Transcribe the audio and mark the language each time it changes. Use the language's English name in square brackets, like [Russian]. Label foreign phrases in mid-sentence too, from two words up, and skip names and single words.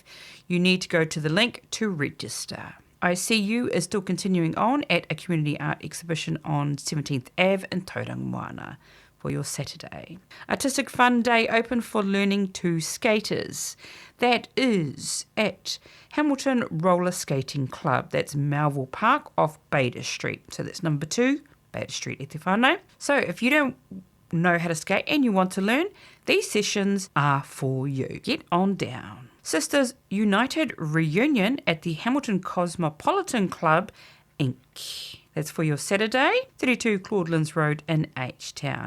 [English] You need to go to the link to register. ICU is still continuing on at a community art exhibition on 17th Ave in Tauranga for your Saturday. Artistic Fun Day open for learning to skaters. That is at Hamilton Roller Skating Club. That's Melville Park off Bader Street. So that's number 2, Bader Street, [Māori] e te whānau. [English] So if you don't know how to skate and you want to learn, these sessions are for you. Get on down. Sisters United Reunion at the Hamilton Cosmopolitan Club, Inc. That's for your Saturday, 32 Claudelands Road in H-Town.